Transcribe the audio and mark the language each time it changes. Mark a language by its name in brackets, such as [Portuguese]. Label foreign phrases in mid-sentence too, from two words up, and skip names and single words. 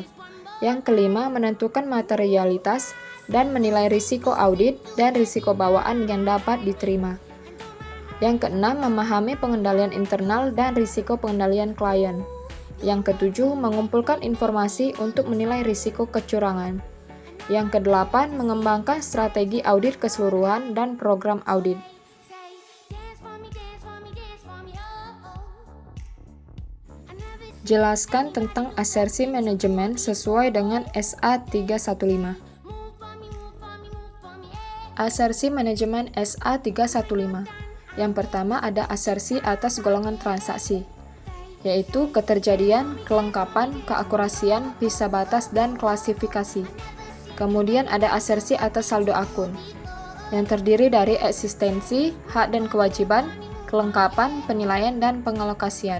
[Indonesian] Yang kelima, menentukan materialitas dan menilai risiko audit dan risiko bawaan yang dapat diterima. Yang keenam, memahami pengendalian internal dan risiko pengendalian klien. Yang ketujuh, mengumpulkan informasi untuk menilai risiko kecurangan. Yang kedelapan, mengembangkan strategi audit keseluruhan dan program audit. [English] Say, dance for me, dance for me, dance for me, oh, oh. I never seen. [Indonesian] Jelaskan tentang asersi manajemen sesuai dengan SA 315. [English] Move for me, move for me, move for me, [Indonesian] Asersi manajemen SA 315. Yang pertama ada asersi atas golongan transaksi, yaitu keterjadian, kelengkapan, keakurasian, visa batas, dan klasifikasi. Kemudian ada asersi atas saldo akun, yang terdiri dari eksistensi, hak dan kewajiban, kelengkapan, penilaian, dan pengalokasian.